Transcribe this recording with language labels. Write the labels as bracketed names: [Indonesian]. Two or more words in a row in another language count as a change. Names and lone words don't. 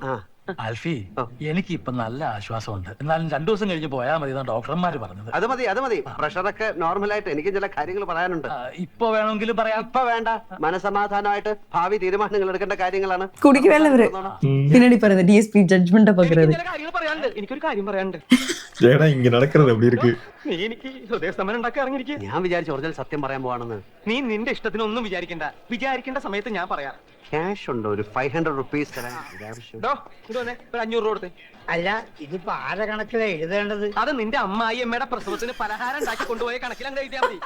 [Malayalam] ആൽഫി, എനിക്ക് ഇപ്പൊ നല്ല ആശ്വാസമുണ്ട്. എന്നാലും 2 ദിവസം കഴിഞ്ഞ് പോയാൽ മതി എന്നാണ് ഡോക്ടർമാര് പറഞ്ഞത്. അത് മതി. പ്രഷറൊക്കെ നോർമലായിട്ട് എനിക്ക് ചില കാര്യങ്ങൾ പറയാനുണ്ട്. ഇപ്പൊ വേണമെങ്കിലും പറയാം. ഇപ്പൊ വേണ്ട, മനസമാധാനമായിട്ട് ഭാവി തീരുമാനങ്ങൾ എടുക്കേണ്ട കാര്യങ്ങളാണ്. കുടിക്കുവല്ലേ ഇവര് പിന്നീട് പറയുന്നത് DSP ജഡ്ജ്മെന്റ് പകരുത്. ചില കാര്യങ്ങൾ പറയാനുണ്ട്. എനിക്കൊരു കാര്യം പറയാനുണ്ട്. [Tamil] ஏடா இங்க நடக்கிறது அப்படி இருக்கு. [Malayalam] നീ എനിക്ക് ഹൃദയസ്തംഭനം ഉണ്ടാക്കി ഇറങ്ങിയിരിക്കുക. ഞാൻ വിചാരിച്ചു ഒറിജിനൽ സത്യം പറയാൻ പോവാണെന്ന്. നീ നിന്റെ ഇഷ്ടത്തിനൊന്നും വിചാരിക്കേണ്ട സമയത്ത് ഞാൻ പറയാം. ക്യാഷ് ഉണ്ടോ? ഒരു 500 റുപ്പീസ് തരാൻ. ഡോ, ഇങ്ങോട്ട് വന്നേ, ഒരു 500 രൂപ കൊടുത്തേ. അല്ല ഇതിപ്പോ ആരെ കണക്കിലാ എഴുതേണ്ടത്? അത് നിന്റെ അമ്മായി അമ്മയുടെ പ്രസവത്തിന് പലഹാരം ഉണ്ടാക്കി കൊണ്ടുപോയ കണക്കിൽ അങ്ങ് എഴുതിയാൽ മതി.